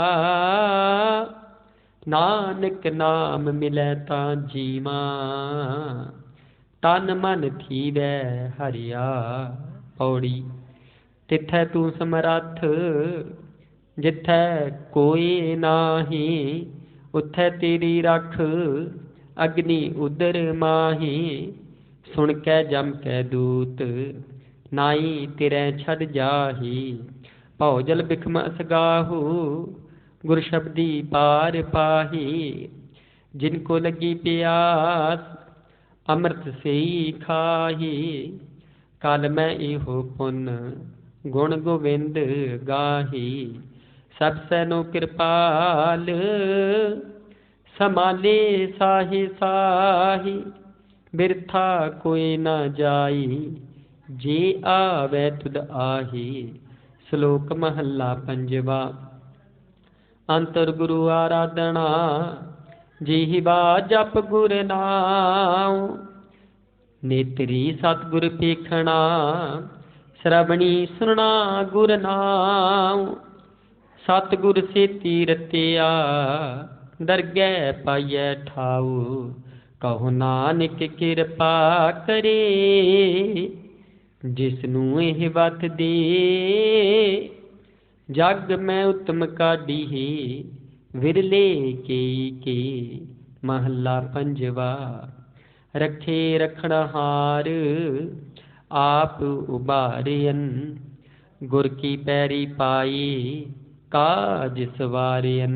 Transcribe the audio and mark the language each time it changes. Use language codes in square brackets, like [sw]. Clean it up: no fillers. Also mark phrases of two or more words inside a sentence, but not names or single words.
[pa] ਨਾਨਕ ਨਾਮ ਮਿਲੈ ਤਾਂ ਜੀਵਾ, ਤਨ ਮਨ ਥੀਵੈ ਹਰਿਆ। पौड़ी। ਤਿਥੈ ਤੂ ਸਮਰਥ, ਜਿਥੈ ਕੋਈ ਨਾਹੀ। ਉਥੈ ਤੇਰੀ ਰਖ, ਅਗਨਿ ਉਦਰ ਮਾਹੀ। ਸੁਨ ਕੈ ਜਮ ਕੈ ਦੂਤ, ਨਾਈ ਤਿਰੈ ਛੜ ਜਾਹੀ। ਭਉ ਜਲ ਬਿਖਮ ਅਸਗਾਹੁ, ਗੁਰ ਸਬਦੀ ਪਾਰ ਪਾਹੀ। ਜਿਨਕੋ ਲਗੀ ਪਿਆਸ, ਅੰਮ੍ਰਿਤ ਸੇ ਖਾਹੀ। ਕਲ ਮੈਂ ਇਹੋ ਪੁੰਨ, ਗੁਣ ਗੋਵਿੰਦ ਗਾਹੀ। ਸਭ ਸੈਨੋ ਕ੍ਰਿਪਾਲ, ਸਮਾਲੇ ਸਾਹਿ ਸਾਹੀ। ਬਿਰਥਾ ਕੋਈ ਨ ਜਾਈ, ਜੇ ਆਵੇ ਤੁਧ ਆਹੀ। ਸਲੋਕ ਮਹਲਾ ਪੰਜਵਾ। ਅੰਤਰ ਗੁਰੁ ਆਰਾਧਨਾ, ਜੀਵਾ ਜਪ ਗੁਰ ਨਾਮ। ਨੇਤ੍ਰੀ ਸਤਗੁਰ ਪੇਖਨਾ, ਸ੍ਰਵਣੀ ਸੁਨਨਾ ਗੁਰ ਨਾਮ। ਸਤਗੁਰ ਸੇਤੀ ਰਤਿਆ, ਦਰਗਹ ਪਾਈਐ ਠਾਊ। ਕਹੋ ਨਾਨਕ ਕਿਰਪਾ ਕਰੇ, ਜਿਸਨੂੰ ਇਹ ਵਤ ਦੇ। ਜਗ ਮੈਂ ਉਤਮ ਕਾਢੀਏ, ਵਿਰਲੇ ਕੇ ਮਹੱਲਾ ਪੰਜਵਾ। ਰੱਖੇ ਰਖਣਹਾਰ, ਆਪ ਉਬਾਰਿਅਨ, ਗੁਰ ਕੀ ਪੈਰੀ ਪਾਈ, ਕਾਜ ਸਵਾਰਿਅਨ।